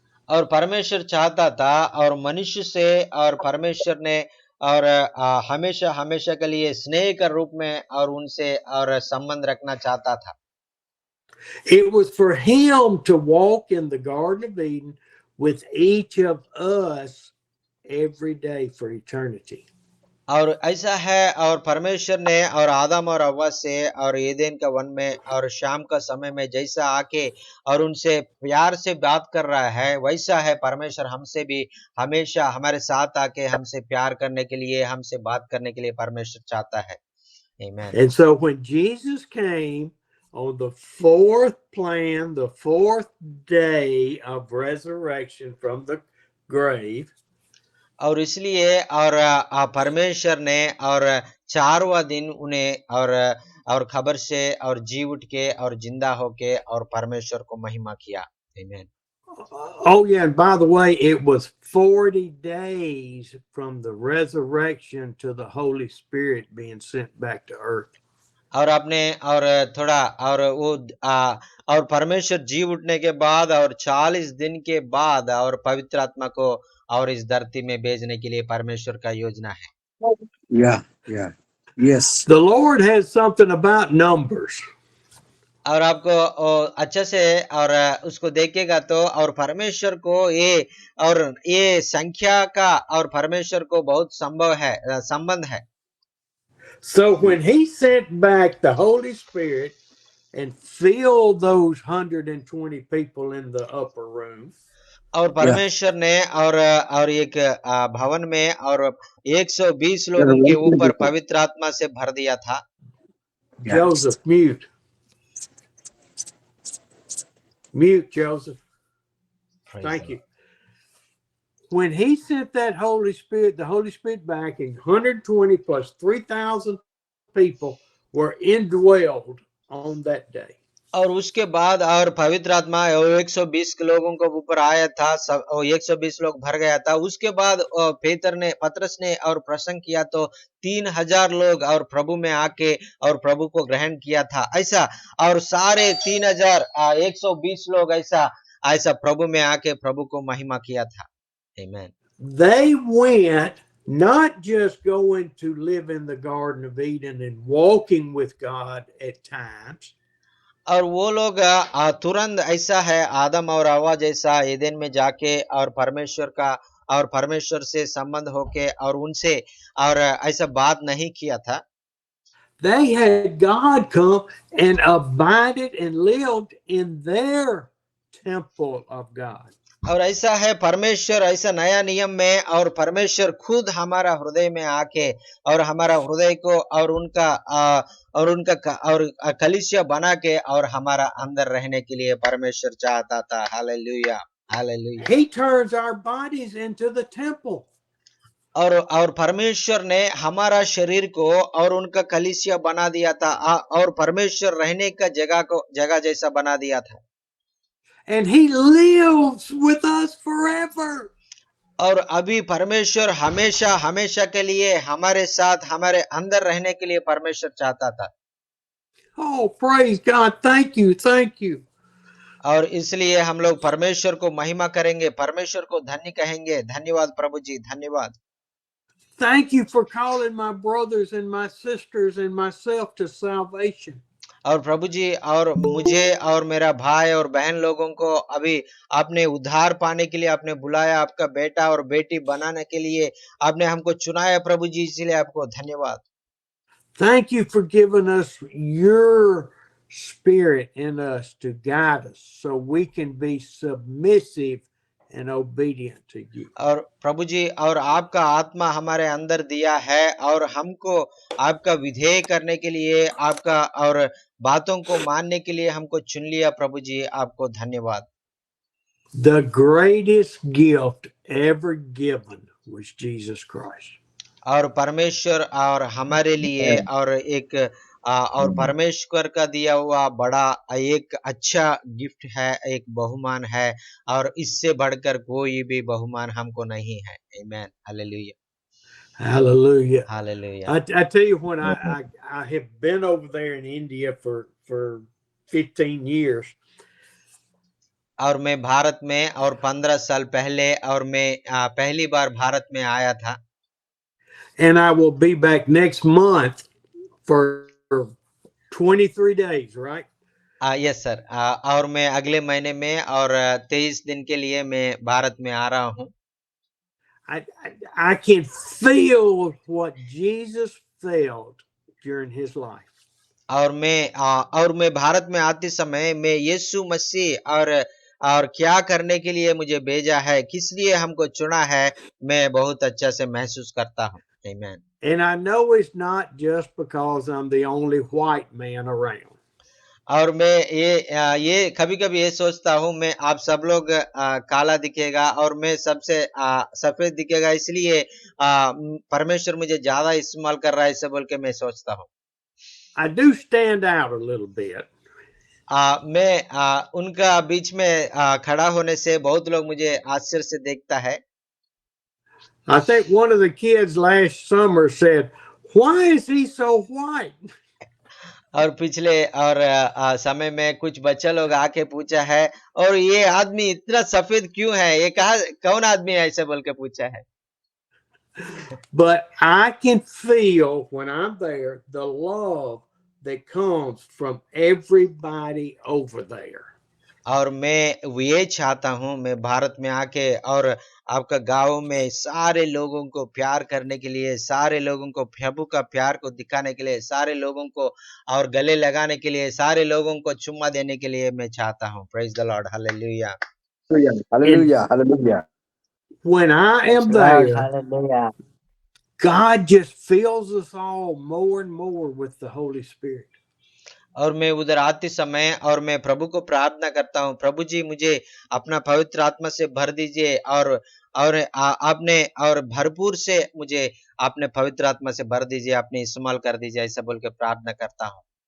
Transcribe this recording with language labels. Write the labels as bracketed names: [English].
[Hindi] और परमेश्वर चाहता था और मनुष्य से और परमेश्वर ने और हमेशा हमेशा के लिए स्नेह के रूप में और उनसे और संबंध रखना चाहता था. [English] It was for him to walk in the Garden of Eden with each of us every day for eternity. [Hindi] और ऐसा है और परमेश्वर ने और आदम और हव्वा से और एदेन का वन में और शाम का समय में जैसा आके और उनसे प्यार से बात कर रहा है, वैसा है परमेश्वर हमसे भी हमेशा हमारे साथ आके हमसे प्यार करने के लिए, हमसे बात करने के लिए परमेश्वर चाहता है. [English] Amen. And so when Jesus came on the fourth plan, the fourth day of resurrection from the grave, [Hindi] और इसलिए और परमेश्वर ने और 4वां दिन उन्हें और खबर से और जी उठ के और जिंदा होके और परमेश्वर को महिमा किया. [English] Amen. oh yeah, and by the way, it was 40 days from the resurrection to the Holy Spirit being sent back to earth. [Hindi] और आपने और थोड़ा और वो और परमेश्वर जी उठने के बाद और 40 दिन के बाद और पवित्र आत्मा को और इस धरती में भेजने के लिए परमेश्वर का योजना है. [English] Yeah, yeah. Yes. The Lord has something about numbers. [Hindi] और आपको अच्छे से और उसको देखेगा तो और परमेश्वर को ये संख्या का और परमेश्वर को बहुत संबंध है. [English] So when he sent back the Holy Spirit and filled those 120 people in the upper room, [Hindi] और परमेश्वर ने और एक भवन में और 120 लोगों के ऊपर पवित्र आत्मा से भर दिया था. [English] Joseph, mute. Mute, Joseph. Thank you. When he sent that Holy Spirit, the Holy Spirit back, and 120 plus 3,000 people were indwelled on that day. [Hindi] और उसके बाद और पवित्र आत्मा 120 लोगों को ऊपर आया था, 120 लोग भर गया था. उसके बाद पतरस ने और प्रसंग किया तो 3000 लोग और प्रभु में आके और प्रभु को ग्रहण किया था. ऐसा और सारे 120 लोग ऐसा प्रभु में आके प्रभु को महिमा किया था. [English] Amen. They went not just going to live in the Garden of Eden and walking with God at times. [Hindi] और वो लोग तुरंत ऐसा है आदम और हव्वा जैसा एदेन में जाके और परमेश्वर से संबंध होके और उनसे और ऐसा बात नहीं किया था. [English] They had God come and abided and lived in their temple of God. [Hindi] और ऐसा है परमेश्वर ऐसा नया नियम में और परमेश्वर खुद हमारा हृदय में आके और हमारा हृदय को और उनका कलीसिया बना के और हमारा अंदर रहने के लिए परमेश्वर चाहता था. Hallelujah, hallelujah. [English] He turns our bodies into the temple. [Hindi] और परमेश्वर ने हमारा शरीर को और उनका कलीसिया बना दिया था और परमेश्वर रहने का जगह जैसा बना दिया था. [English] And he lives with us forever. [Hindi] और अभी परमेश्वर हमेशा हमेशा के लिए हमारे साथ हमारे अंदर रहने के लिए परमेश्वर चाहता था. [English] Oh, praise God. Thank you. Thank you. [Hindi] और इसलिए हम लोग परमेश्वर को महिमा करेंगे, परमेश्वर को धन्य कहेंगे. धन्यवाद प्रभु जी, धन्यवाद. [English] Thank you for calling my brothers and my sisters and myself to salvation. [Hindi] और प्रभु जी और मुझे और मेरा भाई और बहन लोगों को अभी आपने उद्धार पाने के लिए आपने बुलाया, आपका बेटा और बेटी बनाने के लिए आपने हमको चुनाया प्रभु जी, इसलिए आपको धन्यवाद. [English] Thank you for giving us your spirit in us to guide us so we can be submissive and obedient to you. [Hindi] और प्रभु जी और आपका आत्मा हमारे अंदर दिया है और हमको आपका विधेय करने के लिए आपका और बातों को मानने के लिए हमको चुन लिया प्रभु जी, आपको धन्यवाद. [English] The greatest gift ever given was Jesus Christ. [Hindi] और परमेश्वर और हमारे लिए और और परमेश्वर का दिया हुआ बड़ा एक अच्छा गिफ्ट है, एक बहुमान है और इससे बढ़कर कोई भी बहुमान हमको नहीं है. आमेन, hallelujah. [English] Hallelujah. [Hindi] Hallelujah. [English] I tell you, when I have been over there in India for 15 years, [Hindi] और मैं भारत में और 15 साल पहले और मैं पहली बार भारत में आया था [English] and I will be back next month for 23 days, right? Yes sir. [Hindi] और मैं अगले महीने में और 23 दिन के लिए मैं भारत में आ रहा हूँ। [English] I can feel what Jesus felt during his life. [Hindi] और मैं भारत में आते समय मैं यीशु मसीह और क्या करने के लिए मुझे भेजा है, किस लिए हमको चुना है, मैं बहुत अच्छा से महसूस करता हूँ। आमीन। [English] And I know it's not just because I'm the only white man around. [Hindi] और मैं ये कभी-कभी ये सोचता हूँ, मैं आप सब लोग काला दिखेगा और मैं सबसे सफेद दिखेगा, इसलिए परमेश्वर मुझे ज्यादा इस्तेमाल कर रहा है, ऐसे बोल के मैं सोचता हूँ। [English] I do stand out a little bit. [Hindi] मैं उनका बीच में खड़ा होने से बहुत लोग मुझे आश्चर्य से देखता है। [English] I think one of the kids last summer said, "Why is he so white?" [Hindi] और पिछले और समय में कुछ बच्चा लोग आके पूछा है, और ये आदमी इतना सफेद क्यों है, ये कौन आदमी है, ऐसे बोल के पूछा है। [English] But I can feel when I'm there the love that comes from everybody over there. [Hindi] और मैं ये चाहता हूँ, मैं भारत में आके और आपका गांव में सारे लोगों को प्यार करने के लिए, सारे लोगों को प्रभु का प्यार को दिखाने के लिए, सारे लोगों को और गले लगाने के लिए, सारे लोगों को चुम्मा देने के लिए मैं चाहता हूँ। [English] Praise the Lord, hallelujah. Hallelujah. Hallelujah. When I am Lord, there, hallelujah. God just fills us all more and more with the Holy Spirit. [Hindi] और मैं उधर आते समय और मैं प्रभु को प्रार्थना करता हूँ, प्रभु जी मुझे अपना पवित्र आत्मा से भर दीजिए और आपने और भरपूर से मुझे अपने पवित्र आत्मा से भर दीजिए, आपने इस्तेमाल कर दीजिए, ऐसा बोल के प्रार्थना करता हूँ।